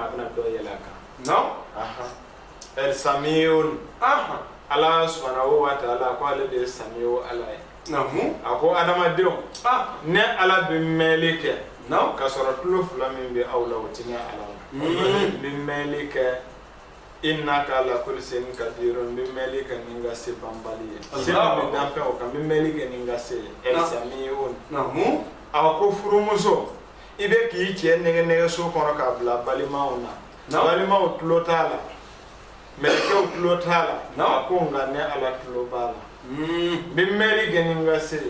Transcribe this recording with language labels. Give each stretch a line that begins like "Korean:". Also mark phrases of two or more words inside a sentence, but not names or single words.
Bambara: a bɛna dɔ yɛlɛ a kan
Arabic: السميع
Bambara: ala
Arabic: سبحانه وتعالى
Bambara: ko ale de ye samiyo ala ye a ko adamadenw ne ala bɛ mɛnli kɛ ka sɔrɔ tulo fila min bɛ aw la o tɛ ne ala la bɛ mɛnli kɛ
Arabic: إنك على كل شيء قدير
Bambara: bɛ mɛnli kɛ ni ka se banbali ye se bɛ dan fɛn o kan bɛ mɛnli kɛ ni ka se
Arabic: السميع
Bambara: a ko furumuso i bɛ k'i cɛ nɛgɛnɛgɛso kɔnɔ k'a bila balimaw na balimaw tulo t'a la mɛlɛkɛw tulo t'a la a ko nka ne ala tulo b'a la bɛ mɛnli kɛ ni ka se